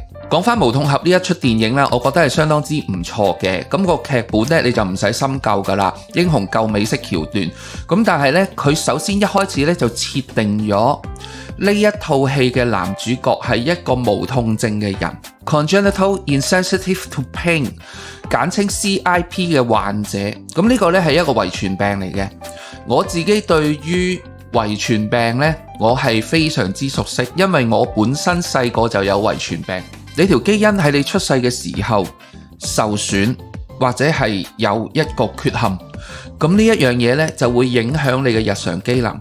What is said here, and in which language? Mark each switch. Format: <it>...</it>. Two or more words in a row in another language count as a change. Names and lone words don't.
<yue>講翻《無痛俠》呢一出電影啦，我覺得係相當之唔錯嘅。咁個劇本呢，你就唔使深究噶啦，英雄救美式橋段。咁但係呢，佢首先一開始呢就設定咗呢一套戲嘅男主角係一個無痛症嘅人 ，</yue> <en>congenital insensitive to pain，</en> <yue>簡稱 CIP 嘅患者。咁呢個呢係一個遺傳病嚟嘅。我自己對於遺傳病呢，我係非常之熟悉，因為我本身細個就有遺傳病。你條基因喺你出世嘅時候受損，或者係有一個缺陷，咁呢一樣嘢呢就會影響你嘅日常機能。</yue>